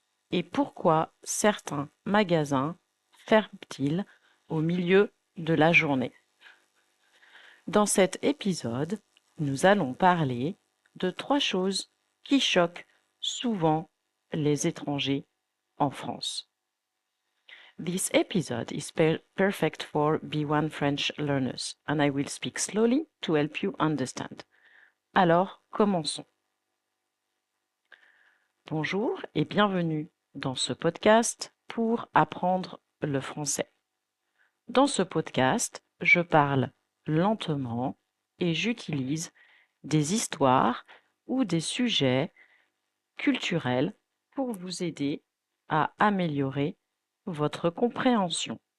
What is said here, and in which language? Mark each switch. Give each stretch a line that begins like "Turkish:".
French: Et pourquoi certains magasins ferment-ils au milieu de la journée? Dans cet épisode, nous allons parler de 3 choses qui choquent souvent les étrangers en France.
English: This episode is perfect for B1 French learners and I will speak slowly to help you understand.
French: Alors, commençons. Bonjour et bienvenue dans ce podcast pour apprendre le français. Dans ce podcast, je parle lentement et j'utilise des histoires ou des sujets culturels pour vous aider à améliorer votre compréhension.